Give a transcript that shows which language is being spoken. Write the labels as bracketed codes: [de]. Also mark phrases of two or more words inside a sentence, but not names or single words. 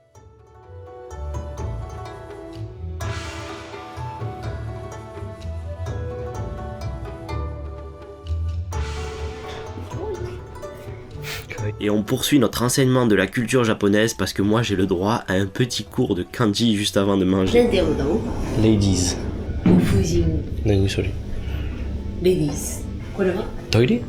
[fr] Et on poursuit notre enseignement de la culture japonaise parce que moi j'ai le droit à un petit cours de kanji juste avant de manger. [ja] Ladies. 婦人何それ？レディース。これはトイレ？